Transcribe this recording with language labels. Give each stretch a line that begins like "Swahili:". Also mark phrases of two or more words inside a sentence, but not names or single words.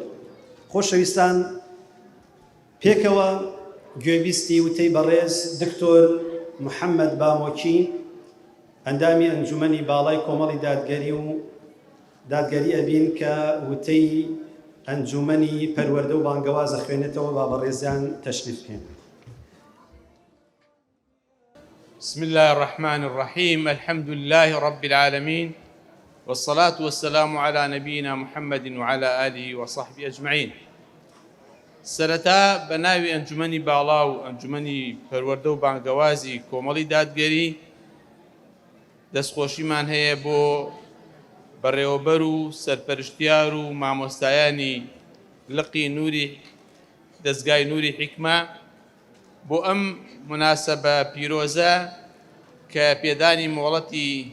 Central Kurdish: خۆشەویستان، پێکەوە گوێبیستی وتەی بەڕێز دکتۆر محەممەد بامۆکی ئەندامی ئەنجومەنی باڵای کۆمەڵی دادگەری ئەبین کە وتەی ئەنجومەنی پەروەردە و بانگەوازە خوێنێتەوە با بەڕێزیان تەشریف بکەین.
Arabic: بسم الله الرحمن الرحيم الحمد لله رب العالمين والصلاة والسلام على نبينا محمد وعلى آله وصحبه أجمعين.
Central Kurdish: سرتا بناوي أنجمني باڵاو ئەنجومەنی پەروەردە و بانگەوازی کۆمەڵی دادگەری دەستخۆشیمان هەیە بۆ بەڕێوەبەر و سەرپەرشتیار و مامۆستایانی لقی نوری دەستگای نوری حیکمە بۆ ئەم مناسبە پیرۆزە کە پێدانی مۆڵەتی